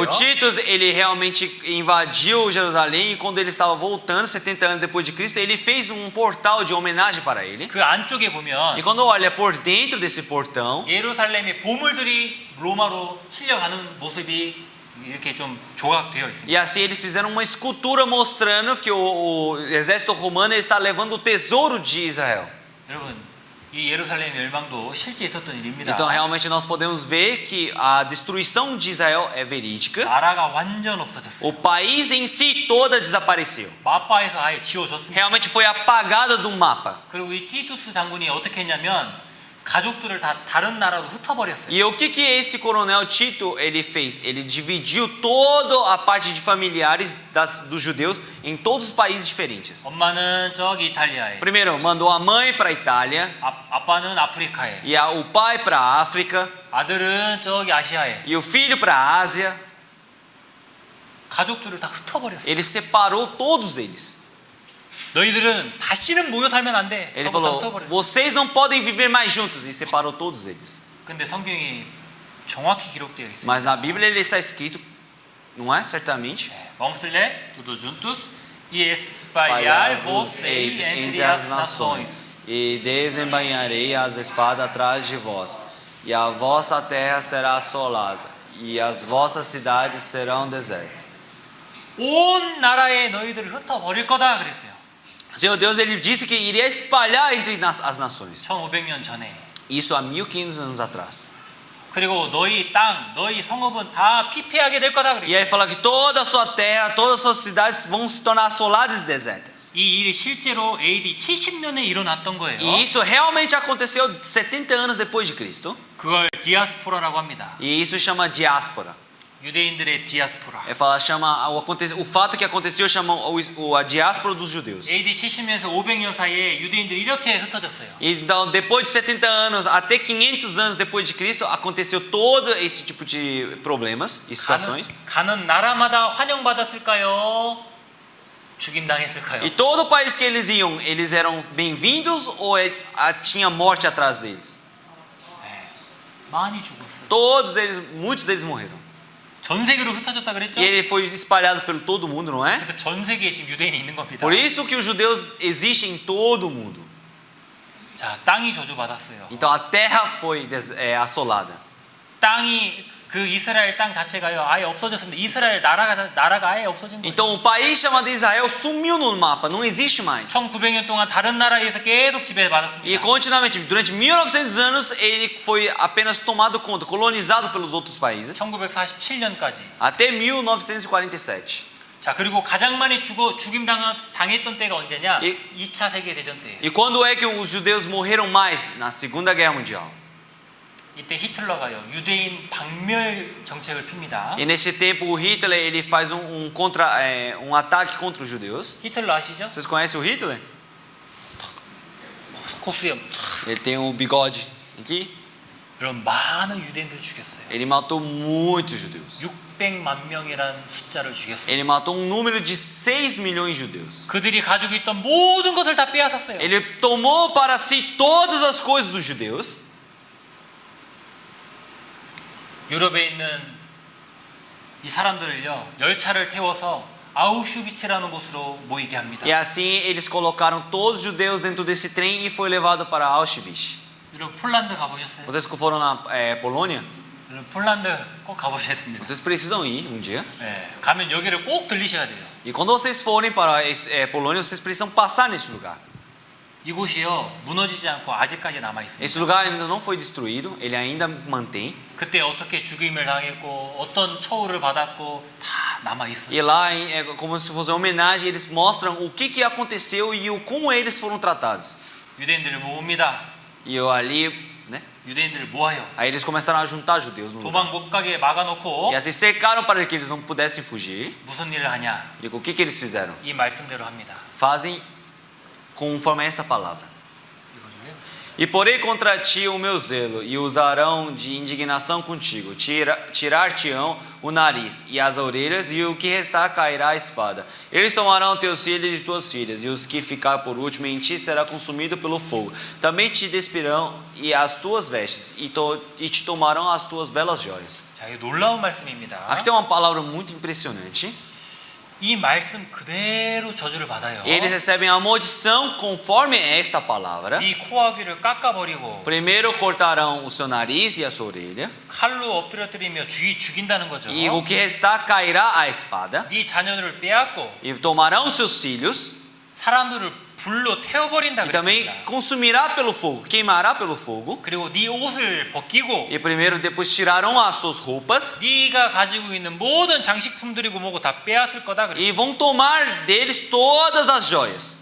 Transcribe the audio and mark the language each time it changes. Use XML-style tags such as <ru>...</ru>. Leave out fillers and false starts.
<pt>O Titus ele realmente invadiu Jerusalém e quando ele estava voltando 70 anos depois de Cristo, ele fez um portal de homenagem para ele.</pt> <ko>그 안쪽에 보면</ko> <pt>E quando olha por dentro desse portão,</pt> <ko>예루살렘의 보물들이 로마로 실려가는 모습이 이렇게 좀 조각되어 있습니다.</ko> <pt>e assim eles fizeram uma escultura mostrando que o exército romano está levando o tesouro de Israel.</pt> <ko>여러분, 이 예루살렘 멸망도 실제 있었던 일입니다.</ko> <pt>Então realmente nós podemos ver que a destruição de Israel é verídica.</pt> <ko>나라가 완전 없어졌어요.</ko> <pt>O país em si toda desapareceu.</pt> <ko>마파에서 아예 지워졌습니다.</ko> <pt>Realmente foi apagada do mapa.</pt> <ko>그리고 이 티투스 장군이 어떻게 했냐면 가족들을 다 다른 나라로 흩어버렸어요.</ko> <pt>E o que esse coronel Tito ele fez? Ele dividiu toda a parte de familiares dos judeus em todos os países diferentes.</pt> <ko>엄마는 저기 이탈리아에,</ko> <pt>Primeiro, mandou a mãe para a Itália,</pt> <ko>아빠는 아프리카에,</ko> <pt>e o pai para a África,</pt> <ko>아들은 저기 아시아에.</ko> <pt>e o filho para a Ásia.</pt> <ko>가족들을 다 흩어버렸어요.</ko> <pt>Ele separou todos eles.</pt> <ko>너희들은 다시는 모여 살면 안 돼.</ko> <pt>Ele</pt> <ko>하고 다</ko> <pt>falou:</pt> <ko>흩어버렸어요.</ko> <pt>vocês não podem viver mais juntos. E separou todos eles.</pt> <ko>근데 성경이 정확히 기록되어 있어요.</ko> <pt>Mas na Bíblia ele está escrito, não é? Certamente. Vamos ler tudo juntos. E espalhar-vos-eis entre as nações. E desembainharei as espadas atrás de vós, e a vossa terra será assolada, e as vossas cidades serão desertas.</pt> <ko>온 나라에 너희들을 흩어버릴 거다 그랬어요.</ko> <pt>Senhor Deus, ele disse que iria espalhar entre as nações.</pt> <ko>1500년 전에.</ko> <pt>Isso há 1500 anos atrás.</pt> <ko>그리고 너희 땅, 너희 성읍은 다 피폐하게 될 거다</ko> <pt>E</pt> <ko>그랬어요.</ko> <pt>ele fala que toda a sua terra, todas as suas cidades vão se tornar assoladas e desertas.</pt> <ko>이 일이 실제로 AD 70년에 일어났던 거예요.</ko> <pt>E isso realmente aconteceu 70 anos depois de Cristo.</pt> <ko>그걸 디아스포라라고 합니다.</ko> <pt>E isso chama diáspora.</pt> <ko>유대인들의 디아스포라.</ko> <pt>O fato que aconteceu chama a diáspora dos judeus.</pt> <ko>AD 70년에서 500년 사이에 유대인들이 이렇게 흩어졌어요.</ko> <pt>Então, depois de 70 anos, até 500 anos depois de Cristo, aconteceu todo esse tipo de problemas e situações.</pt> <ko>가는 나라마다 환영받았을까요? 죽임당했을까요?</ko> <pt>E todo país que eles iam, eles eram bem-vindos ou tinha morte atrás deles?</pt> <ko>많이 죽었어요.</ko> <pt>Todos eles, muitos deles morreram.</pt> <ko>전 세계로 흩어졌다 그랬죠?</ko> <pt>E ele foi espalhado pelo todo mundo, não é?</pt> <ko>그래서 전 세계에 지금 유대인이 있는 겁니다.</ko> <pt>Por isso que os judeus existem em todo o mundo.</pt> <ko>자, 땅이 저주받았어요.</ko> <pt>Então a terra foi assolada.</pt> <ko>땅이 그 이스라엘 땅 자체가요 아예 없어졌습니다. 이스라엘 나라가 아예 없어진 거예요.</ko> <pt>Então o país chamado Israel sumiu no mapa, não existe mais.</pt> <ko>1900년 동안 다른 나라에서 계속</ko> <pt>E</pt> <ko>지배받았습니다.</ko> <pt>continuamente, durante 1900 anos, ele foi apenas tomado conta, colonizado pelos outros países,</pt> <ko>1947년까지.</ko> <pt>até 1947.</pt> <ko>자, 그리고 가장 많이 죽임 당했던 때가 언제냐? 이- 2차 세계 대전 때예요.</ko> <pt>E quando é que os judeus morreram mais? Na Segunda Guerra Mundial.</pt> <ko>이때 히틀러가요 유대인 박멸 정책을 핍니다.</ko> <pt>E nesse tempo o Hitler ele faz um ataque contra os judeus.</pt> <ko>히틀러 아시죠?</ko> <pt>Vocês conhecem o Hitler?</pt> <ko>코수염.</ko> <pt>Ele tem um bigode aqui.</pt> <ko>이런 많은 유대인들을 죽였어요.</ko> <pt>Ele matou muitos judeus.</pt> <ko>600만 명이란 숫자를 죽였어요.</ko> <pt>Ele matou um número de 6 milhões de judeus.</pt> <ko>그들이 가지고 있던 모든 것을 다 빼앗았어요.</ko> <pt>Ele tomou para si todas as coisas dos judeus.</pt> <ko>유럽에 있는 이 사람들을요 열차를 태워서 아우슈비츠라는 곳으로 모이게 합니다.</ko> <pt>E assim eles colocaram todos os judeus dentro desse trem e foi levado para Auschwitz.</pt> <ko>여러분 폴란드 가보셨어요?</ko> <pt>Vocês que foram na Polônia,</pt> <ko>여러분 폴란드 꼭 가보셔야 됩니다.</ko> <pt>vocês precisam ir um dia.</pt> <ko>네, 가면 여기를 꼭 들리셔야 돼요.</ko> <pt>E quando vocês forem para Polônia, vocês precisam passar nesse lugar.</pt> <ko>이곳이요 무너지지 않고 아직까지 남아 있습니다.</ko> <pt>Esse lugar ainda não foi destruído, ele ainda mantém.</pt> <ko>그때 어떻게 죽임을 당했고 어떤 처우를 받았고 다 남아 있어요.</ko> <pt>E lá, como se fosse uma homenagem, eles mostram o que aconteceu e como eles foram tratados.</pt> <ko>유대인들을 모읍니다.</ko> <pt>E eu ali, né?</pt> <ko>유대인들을 모아요.</ko> <pt>Aí eles começaram a juntar judeus no lugar.</pt> <ko>도망 못 가게 막아놓고</ko> <pt>E assim cercaram para que eles não pudessem fugir.</pt> <ko>무슨 일을 하냐?</ko> <pt>E o que eles fizeram?</pt> <ko>이 말씀대로 합니다.</ko> <pt>Fazem conforme essa palavra.</pt> <ko>이거죠.</ko> <pt>E porei contra ti o meu zelo, e usarão de indignação contigo. Tirar-te-ão o nariz e as orelhas, e o que restar cairá a espada. Eles tomarão teus filhos e tuas filhas, e os que ficar por último em ti será consumido pelo fogo. Também te despirão e as tuas vestes, e te tomarão as tuas belas joias.</pt> <ko>자, 이 놀라운 말씀입니다.</ko> <pt>Aqui tem uma palavra muito impressionante.</pt> <ko>이 말씀 그대로 저주를 받아요.</ko> <pt>Eles recebem a maldição conforme esta palavra.</pt> <ko>네 코와 귀를 깎아버리고</ko> <pt>Primeiro cortarão o seu nariz e a sua orelha,</pt> <ko>칼로 엎드려뜨리며 죽인다는 거죠.</ko> <pt>e o que restar cairá a espada.</pt> <ko>네 자녀들을 빼앗고</ko> <pt>E tomarão seus filhos,</pt> <ko>사람들을 불로 태워버린다</ko> <pt>e também</pt> <ko>그랬습니다.</ko> <pt>consumirá pelo fogo, queimará pelo fogo.</pt> <ko>그리고 네 옷을 벗기고</ko> <pt>E primeiro, depois tirarão as suas roupas</pt> <ko>네가 가지고 있는 모든 장식품들이고 뭐고 다 빼앗을 거다 그랬어요.</ko> <pt>e vão tomar deles todas as joias.</pt>